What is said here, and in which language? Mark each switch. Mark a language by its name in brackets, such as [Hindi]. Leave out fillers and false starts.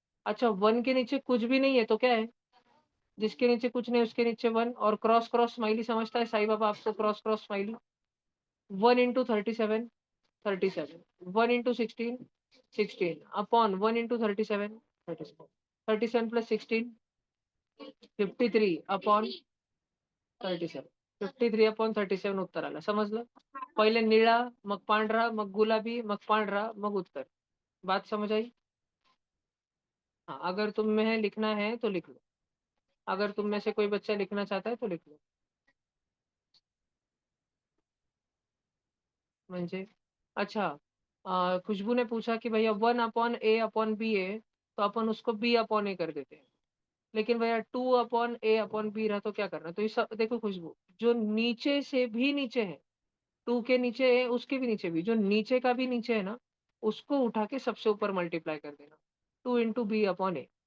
[Hindi] अच्छा 1 के नीचे कुछ भी नहीं है तो क्या है, जिसके नीचे कुछ नहीं उसके नीचे 1 और क्रॉस क्रॉस स्माइली समझता है साईं बाबा आपको, cross cross smiley 1 into 37 37 1 into 16 16 upon 1 into 37 37 37 plus 16 53/37 53/37 [Marathi] उत्तर आलं समजलं. पहिले निळा मग पांढरा मग गुलाबी मग पांढरा मग उत्तर. [Hindi] बात समझ आई? हाँ अगर तुम्हें लिखना है तो लिख लो, अगर तुम में से कोई बच्चा लिखना चाहता है तो लिख लो. म्हणजे अच्छा खुशबू ने पूछा कि भैया 1/a/b है तो अपन उसको b/a कर देते हैं, लेकिन भैया 2/a/b रहा तो क्या करना, तो ये सब देखो खुशबू, जो नीचे से भी नीचे है 2 के नीचे है उसके भी नीचे भी, जो नीचे का भी नीचे है ना उसको उठा के सबसे ऊपर मल्टीप्लाई कर देना, 2 into b/a।